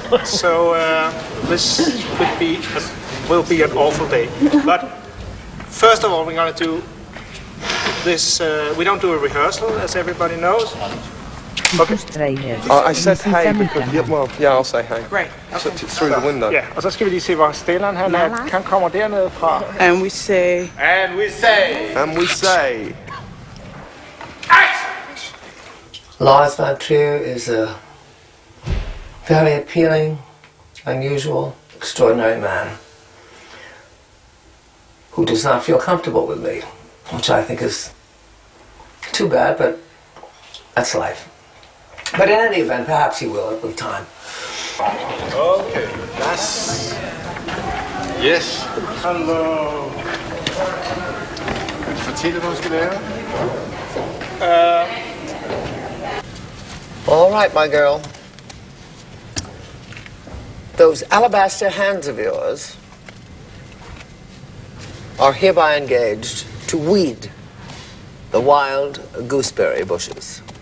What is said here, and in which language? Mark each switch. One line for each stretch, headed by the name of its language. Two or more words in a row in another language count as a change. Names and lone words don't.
English: So this will be an awful day. But first of all, we're going to do this, we don't do a rehearsal, as everybody knows. Okay. I said hey because, yeah, I'll say hey. Great. Okay. Through the window.
Danish: Ja, og så skal vi lige se, hvor stilleren han kommer dernede fra.
English: And we say... And we say... And we say... Lars von Trier is a very appealing, unusual, extraordinary man who does not feel comfortable with me, which I think is too bad, but that's life. But in any event, perhaps he will with time. Okay, that's... Yes. Hello.
Danish: Kan du fortælle, hvad du skal lave?
English: All right, my girl. Those alabaster hands of yours are hereby engaged to weed the wild gooseberry bushes.